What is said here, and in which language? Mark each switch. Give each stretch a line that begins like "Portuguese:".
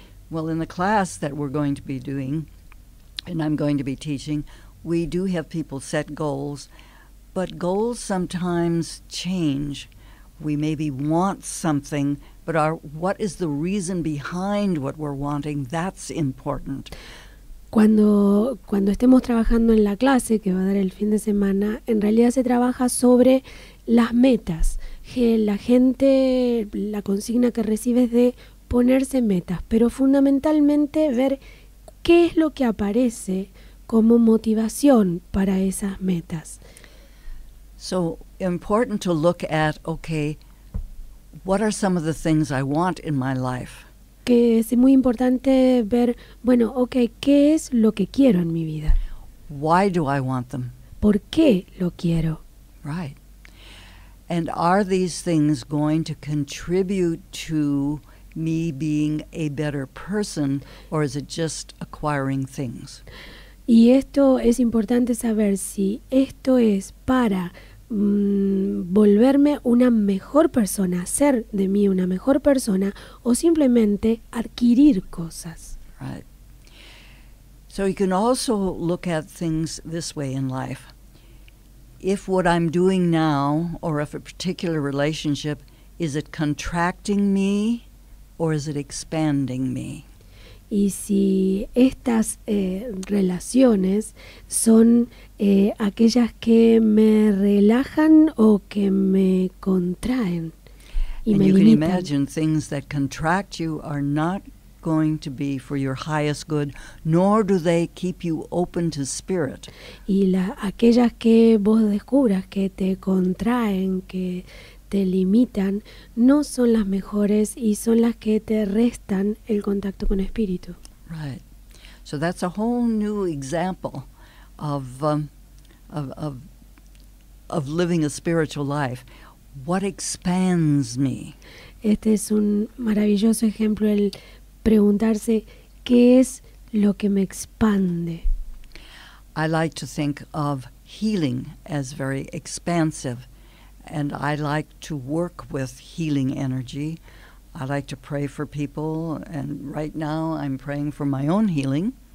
English: Well, in the class that we're going to be doing, and I'm going to be teaching, we do have people set goals, but goals sometimes change. We maybe want something, but what is the reason behind what we're wanting? That's important.
Spanish: Cuando estemos trabajando en la clase que va a dar el fin de semana, en realidad se trabaja sobre las metas. La gente, la consigna que recibe es de ponerse metas, pero fundamentalmente ver qué es lo que aparece como motivación para esas metas.
English: So important to look at, okay, what are some of the things I want in my life?
Spanish: Que es muy importante ver, bueno, okay, ¿qué es lo que quiero en mi vida?
English: Why do I want them?
Spanish: ¿Por qué lo quiero?
English: Right. And are these things going to contribute to me being a better person, or is it just acquiring things?
Spanish: Y esto es importante saber si esto es para volverme una mejor persona, hacer de mí una mejor persona, o simplemente adquirir cosas.
English: Right. So you can also look at things this way in life. If what I'm doing now, or if a particular relationship, is it contracting me or is it expanding me?
Spanish: Y si estas relaciones son aquellas que me relajan o que me contraen y me
English: you can
Spanish: limitan.
English: imagine things that contract you are not going to be for your highest good, nor do they keep you open to spirit.
Spanish: Y aquellas que vos descubras que te contraen, que te limitan, no son las mejores y son las que te restan el contacto con espíritu.
English: Right. So that's a whole new example of living a spiritual life. What expands me?
Spanish: Este es un maravilloso ejemplo, el preguntarse qué es lo que me expande.
English: I like to think of healing as very expansive. And I like to work with healing energy. I like to pray for people, and right now I'm praying for my own healing.